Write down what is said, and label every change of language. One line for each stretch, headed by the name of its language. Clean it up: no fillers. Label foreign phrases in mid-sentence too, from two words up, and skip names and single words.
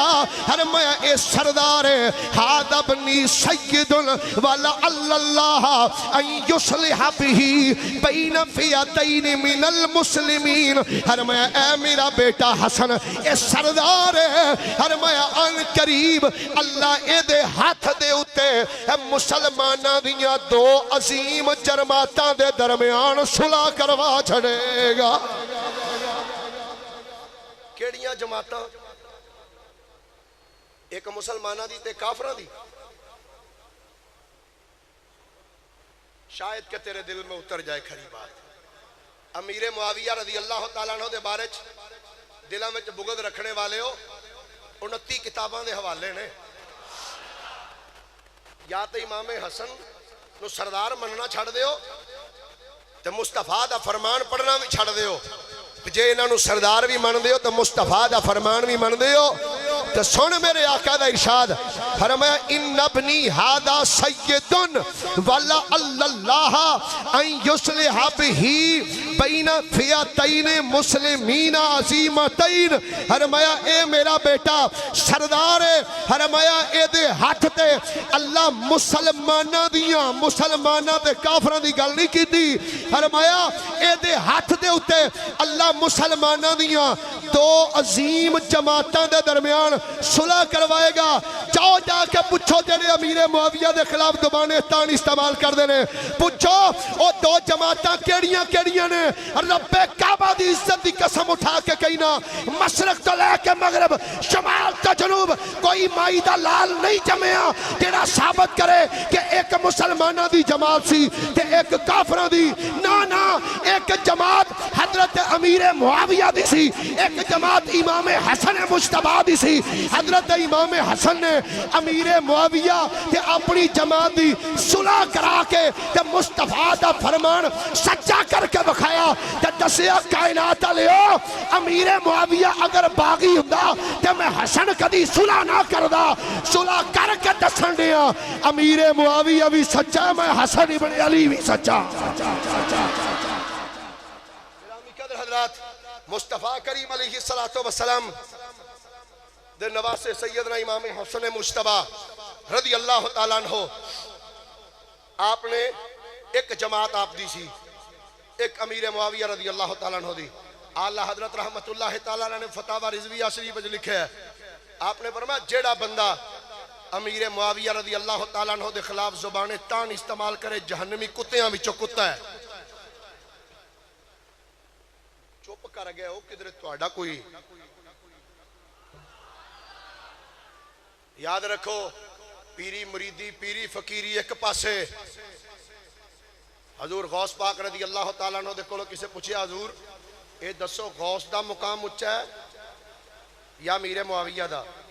Punjabi: فرمایا اے سردار ہے
Arabic: هذا ابني سيد ولعل الله أن يصلح به بين فئتين من المسلمين
Punjabi: فرمایا اے میرا بیٹا حسن اے سردار ہے فرمایا ان قریب اللہ اے دے ہاتھ دے اتے مسلماناں دیاں دو عظیم جرماتاں دے درمیان صلح کروا چھڑے گا کیڑیاں جماعتاں ایک مسلمانہ دی تے کافرہ دی
Urdu: شاید کہ تیرے دل میں اتر جائے
Punjabi: کھری بات امیر معاویہ
Arabic: رضی اللہ تعالیٰ عنہ
Punjabi: دے بارے دلوں میں بغض رکھنے والے ہو 29 کتاباں دے حوالے نے یا تو امام حسن نو سردار مننا چھڑ دیو تے مصطفیٰ دا فرمان پڑھنا بھی چھڑ دیو جے انہاں نو سردار بھی من دیو تے مصطفیٰ دا فرمان بھی من دیو تے سن میرے آقا دا ارشاد فرمایا
Arabic: ان ابنی ھذا سید والا اللہ ان یصلح بہ بین فئتین مسلمین عظیمتین
Punjabi: فرمایا اے میرا بیٹا سردار ہے فرمایا اے دے ہاتھ تے اللہ مسلماناں تے کافراں دی گل نہیں کیتی فرمایا اے دے ہاتھ دے اوتے اللہ مسلماناں دیاں دو عظیم جماعتاں دے درمیان صلح کروائے گا جاؤ جا کے پوچھو جڑے امیر معاویہ دے خلاف زبان تان استعمال کر دینے پوچھو او دو جماعتاں کیڑیاں نے رب کعبہ دی عزت دی قسم اٹھا کے کہنا مشرق تو لے کے مغرب شمال تو جنوب کوئی مائی دا لال نہیں جمعیا جڑا ثابت کرے کہ ایک مسلمانہ دی جماعت سی تے ایک کافرہ دی نا ایک جماعت حضرت امیر معاویہ دی سی ایک جماعت امام حسن مجتبیٰ دی سی حضرت امام حسن نے امیر معاویہ تے اپنی جماعت دی صلح کرا کے تے مصطفیٰ دا فرمان سچا کر کے بکھایا تے دسیا کائنات لیو امیر معاویہ اگر باغی ہوندا تے میں حسن کدی صلح نہ کردا صلح کر کے دسن دیا امیر معاویہ بھی سچا میں حسن ابن علی بھی سچا حضرات مصطفیٰ کریم
Arabic: علیہ السلام
Punjabi: دے نواسے سیدنا امام حسن مجتبیٰ
Arabic: رضی اللہ تعالیٰ عنہ
Punjabi: آپ نے ایک جماعت آپ دی سی ایک امیر معاویہ
Arabic: رضی اللہ تعالیٰ عنہ
Punjabi: دی اعلیٰ حضرت
Arabic: رحمت اللہ تعالیٰ
Punjabi: نے فتاوی رضویہ شریف وچ لکھا ہے آپ نے فرمایا جیڑا بندہ امیر معاویہ
Arabic: رضی اللہ تعالیٰ عنہ
Punjabi: دے خلاف زبان تان استعمال کرے جہنمی کتیاں وچوں کتا ہے چپ کر گئے ہو کدھر تہاڈا کوئی یاد رکھو پیری مریدی پیری فقیری ایک پاسے حضور غوث پاک
Arabic: رضی اللہ تعالیٰ عنہ
Punjabi: دے کولو کسے پوچھے حضور اے دسو غوث دا مقام اونچا ہے یا امیر معاویہ دا